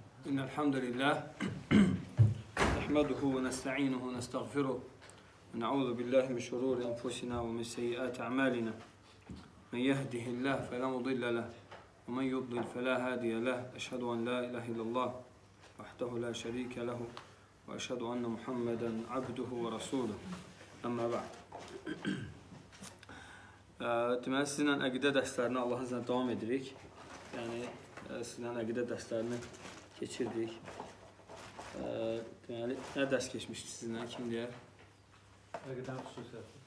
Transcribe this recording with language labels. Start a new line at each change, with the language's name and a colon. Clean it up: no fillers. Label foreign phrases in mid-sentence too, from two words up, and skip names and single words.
Arabic: إن الحمد لله نحمده ونستعينه ونستغفره ونعوذ بالله من شرور أنفسنا ومن سيئات أعمالنا من يهده الله فلا مضل له ومن يضلل فلا هادي له أشهد أن لا إله إلا الله وحده لا شريك له وأشهد أن محمدا عبده ورسوله أما بعد.
Azerbaijani: Deməli, sizinlə əqidə dərslərini Allahın izniyle davam edirik. Yəni, sizinlə əqidə dərslərini keçirdik. Deməli, nə dərs keçmişdik sizinlə, kim deyər? Əqidənin xüsusiyyətləri.